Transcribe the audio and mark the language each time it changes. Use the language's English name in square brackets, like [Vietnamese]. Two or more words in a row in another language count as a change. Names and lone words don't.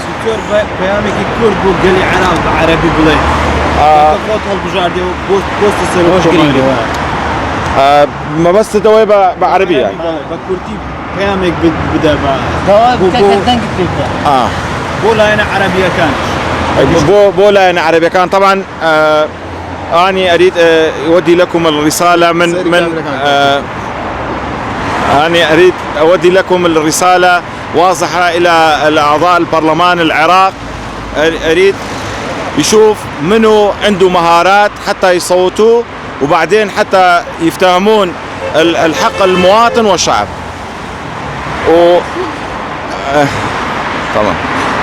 [Central Kurdish] پەیامێکی کورد بۆ گەلی عێراق بە عەرەبی بڵێ خۆت هەڵبژاردێ و پۆستی سەرۆک کۆمارەوە مەبەستەوەی بە عەرەبیە بە کوردی پەیامێک بدە بۆ لایەنە عەرەبیەکان بۆ لایەنە عەرەبیەکان [Arabic] طبعا أني أريد أودي لكم الرسالة أنا أريد أودي لكم الرسالة واضحة إلى أعضاء البرلمان العراق أريد يشوف منو عنده مهارات حتى يصوتوا وبعدين حتى يفتهمون الحق المواطن والشعب طبعا